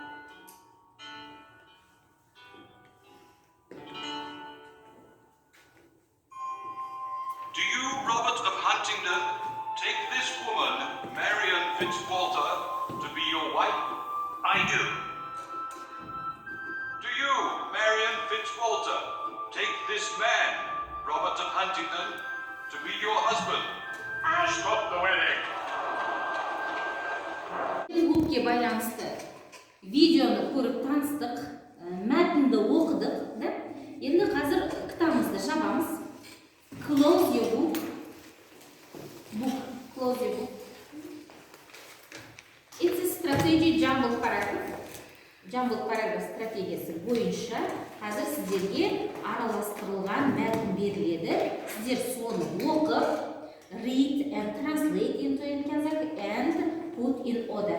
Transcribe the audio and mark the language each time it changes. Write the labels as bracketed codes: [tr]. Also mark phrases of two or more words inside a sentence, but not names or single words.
[en] Do you, Robert of Huntingdon, take this woman, Marian Fitzwalter, to be your wife? I do. Do you, Marian Fitzwalter, take this man, Robert of Huntingdon, to be your husband? Stop the wedding. [kk] Губке байланысты видеоны көріп таныстық, мәтінді оқыдық, да? Енді қазір кітабымызды жабамыз. [en] Close your book. Close your book. It's a strategy jumbled paragraph. Jumbled paragraph [kk] стратегиясы бойынша қазір сіздерге араластырылған мәтін беріледі. Сіздер соны оқып, [en] read and translate into Kazakh and put in order.